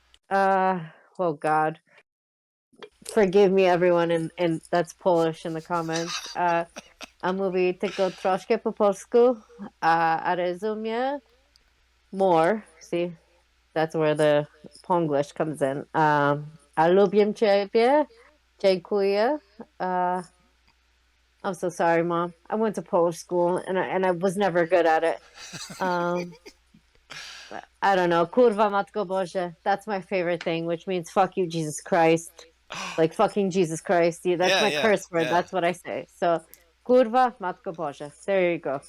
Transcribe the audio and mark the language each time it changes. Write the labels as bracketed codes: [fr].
[en] uh oh God, forgive me everyone and that's Polish in the comments. [pl] A mówi tylko troszkę po polsku, a rozumie more. [en] See, that's where the Ponglish comes in. [pl] A lubię ciebie, dziękuję. [en] Uh, I'm so sorry, mom. I went to Polish school and I was never good at it. Um, I don't know. [pl] Kurwa matko Boże. [en] That's my favorite thing, which means fuck you, Jesus Christ. Like fucking Jesus Christ. Yeah, that's Yeah. my Yeah. curse word. Yeah. That's what I say. So, [pl] kurva matko Boże. [en] There you go.